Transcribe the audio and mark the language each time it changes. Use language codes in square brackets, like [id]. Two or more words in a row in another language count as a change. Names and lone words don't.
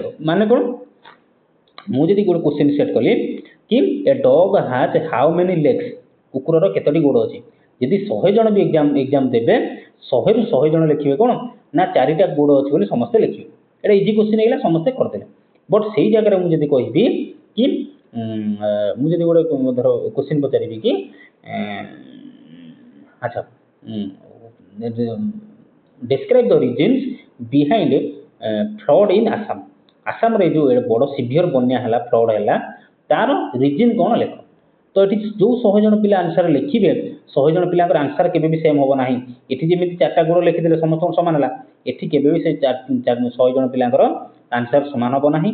[or] ମାନେ କ'ଣ, ମୁଁ ଯଦି ଗୋଟେ [en] question set [or] କଲି କି [en] a dog has how many legs, [or] କୁକୁରର କେତୋଟି ଗୋଡ଼ ଅଛି, ଯଦି 100 ଜଣ ବି ଏକ୍ଜାମ୍ ଦେବେ 100ରୁ 100 ଜଣ ଲେଖିବେ କ'ଣ ନା 4ଟା ଗୋଡ଼ ଅଛି ବୋଲି ସମସ୍ତେ ଲେଖିବେ। ଏଇଟା [en] easy question [or] ହେଇଗଲା, ସମସ୍ତେ କରିଦେଲେ। ବଟ୍ ସେଇ ଜାଗାରେ ମୁଁ ଯଦି କହିବି କି ମୁଁ ଯଦି ଗୋଟେ ଧର କ୍ୱେଶ୍ଚିନ୍ ପଚାରିବି କି ଆଚ୍ଛା [en] describe the reasons behind flood in Assam, [or] ଆସାମରେ ଯେଉଁ ବଡ଼ ସିଭିୟର ବନ୍ୟା ହେଲା ଫ୍ଲଡ୍ ହେଲା ତାର ରିଜିନ୍ କ'ଣ ଲେଖ। ତ ଏଠି ଯେଉଁ 100 ଜଣ ପିଲା ଆନ୍ସର ଲେଖିବେ 100 ଜଣ ପିଲାଙ୍କର ଆନ୍ସର କେବେ ବି ସେମ୍ ହେବ ନାହିଁ। ଏଠି ଯେମିତି 4ଟା ଗୋଡ଼ ଲେଖିଦେଲେ ସମସ୍ତଙ୍କର ସମାନ ହେଲା, ଏଠି କେବେ ବି ସେ 100 ଜଣ ପିଲାଙ୍କର ଆନ୍ସର ସମାନ ହେବ ନାହିଁ।